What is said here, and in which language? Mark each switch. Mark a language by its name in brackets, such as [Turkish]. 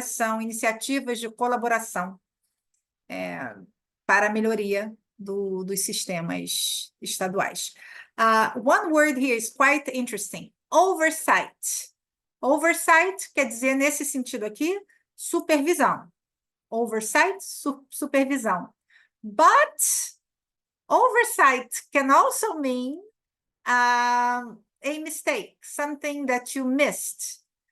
[Portuguese] São iniciativas de colaboração para a melhoria dos sistemas estaduais. [English] One word here is quite interesting, oversight. [Portuguese] Oversight quer dizer, nesse sentido aqui, supervisão. Oversight, supervisão. [English] But oversight can also mean a mistake, something that you missed.